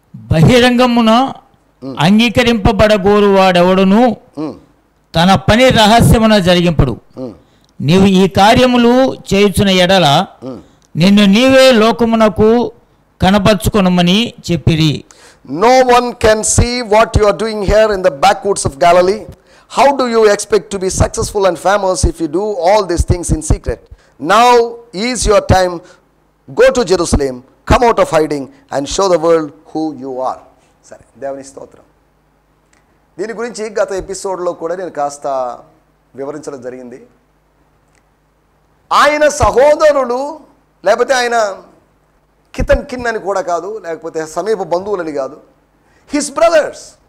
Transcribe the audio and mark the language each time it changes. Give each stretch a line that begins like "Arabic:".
Telugu: బహిరంగమున అంగీకరింపబడగోరువాడెవడును తన పని రహస్యమున జరిగింపడు. నీవు ఈ కార్యములు చేయుచున్న ఎడల నిన్ను నీవే లోకమునకు కనపరుచుకొనమని చెప్పిరి.
English: No one can see what you are doing here in the backwoods of Galilee. How do you expect to be successful and famous if you do all these things in secret? Now is your time. Go to Jerusalem, come out of hiding and show the world who you are.
Telugu: సరే, దేవుని స్తోత్రం. దీని గురించి గత ఎపిసోడ్లో కూడా నేను కాస్త వివరించడం జరిగింది. ఆయన సహోదరులు, లేకపోతే ఆయన కితన్ కిన్ అని కూడా కాదు, లేకపోతే సమీప బంధువులని కాదు,
English: His brothers.